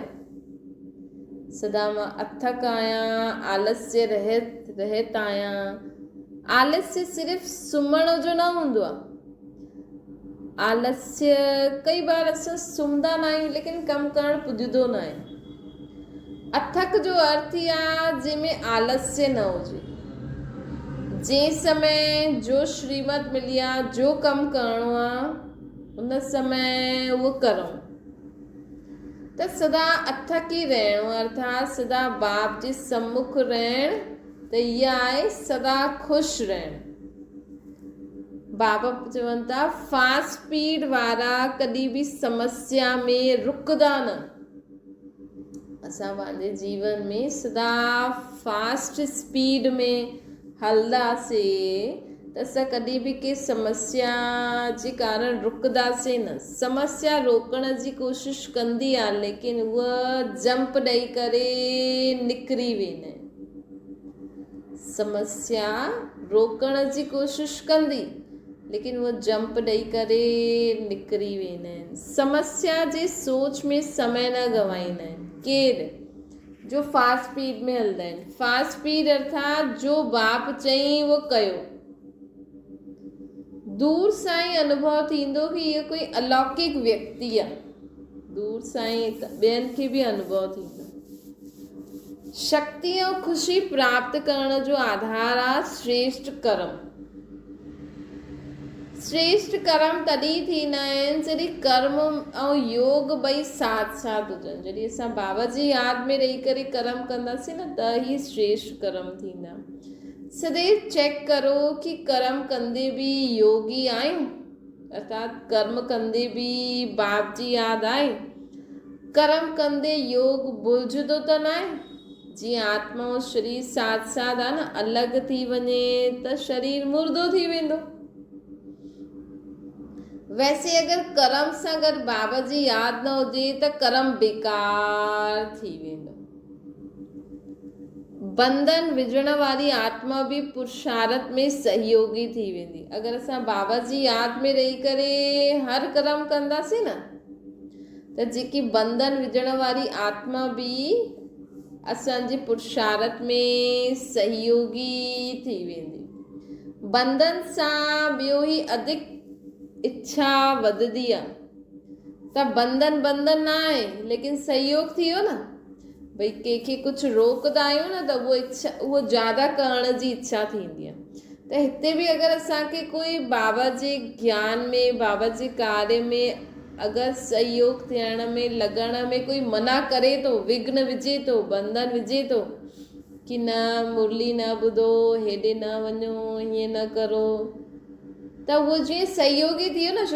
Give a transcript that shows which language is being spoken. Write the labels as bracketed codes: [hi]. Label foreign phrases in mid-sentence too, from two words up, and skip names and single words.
[sd] सदा मां अथक आहियां, आलस्य रहित आहियां। आलस्य सिर्फ़ु सुम्हण जो न हूंदो आहे। आलस्य कई बार असां सुम्हंदा न आहियूं लेकिन कमु करणु पुॼंदो न आहे। अथक जो अर्थ ई आहे जंहिंमें आलस्य न हुजे। जंहिं समय जो श्रीमत मिली आहे, जो कमु करिणो आहे, उन समय उहो करूं। त सदा अथक ई रहणो, अर्थात सदा बाप जे सम्मुख रहण, त इहा आहे सदा ख़ुशि रहण। बाबा चवनि था [en] fast speed [sd] वारा कॾहिं बि समस्या में रुकदा न। असां पंहिंजे जीवन में सदा [en] fast speed [sd] में हलंदासीं त असां कॾहिं बि कंहिं समस्या जे कारण रुकंदासीं न। समस्या रोकण जी कोशिशि कंदी आहे लेकिन उहा जंप ॾेई करे निकिरी वेंदा आहिनि। समस्या रोकण जी कोशिशि कंदी लेकिन उहा जंप ॾेई करे निकिरी वेंदा आहिनि। समस्या जे सोच में समय न गवाईंदा आहिनि केरु? जो [en] fast speed [sd] में हलंदा आहिनि। [en] fast speed [sd] अर्थात जो बाप चई उहो कयो। दूर सां ई अनुभव थींदो कि इहो कोई अलौकिक व्यक्ति आहे। दूर सां ई ॿियनि खे बि अनुभव थींदो। शक्ति ऐं ख़ुशी प्राप्त करण जो आधार आहे श्रेष्ठ कर्म। श्रेष्ठ कर्म तॾहिं थींदा आहिनि जॾहिं कर्म ऐं योग ॿई साथ साथ हुजनि। जॾहिं असां बाबा जी यादि में रही करे कर्म कंदासीं न त ई श्रेष्ठ कर्म थींदा। सदैव चेक करो कि कर्म कंदे बि योगी आहियूं, अर्थात कर्म कंदे बि बाप जी यादि आहे। कर्म कंदे योग भुलिजंदो त न आहे। जीअं आत्मा ऐं शरीर साथ साथ आहे न, अलॻि थी वञे त शरीर मुर्दो थी वेंदो। वैसे अगर कर्म सां गॾु बाबा जी यादि न हुजे त कर्म बेकार थी वेंदो। बंधन विझण वारी आत्मा बि पुरुषार्थ में सहयोगी थी वेंदी। अगर असां बाबा जी यादि में रही करे हर कर्म कंदासीं न त जेकी बंधन विझण वारी आत्मा बि असांजे पुरुषार्थ में सहयोगी थी वेंदी। बंधन सां ॿियो ई अधिक इच्छा वधंदी आहे। त बंधन बंधन न आहे, लेकिन सहयोग थी वियो न। भई कंहिंखे कुझु रोकंदा आहियूं न त उहो ज़्यादा करण जी इच्छा थींदी आहे। त हिते बि अगरि असांखे कोई बाबा जे ज्ञान में, बाबा जे कार्य में अगरि सहयोग थियण में, लॻण में कोई मना करे थो, विघ्न विझे थो, बंधन विझे थो कि न मुरली न ॿुधो, हेॾे न वञो, हीअं न करो, त उहो जीअं सहयोगी थी वियो न।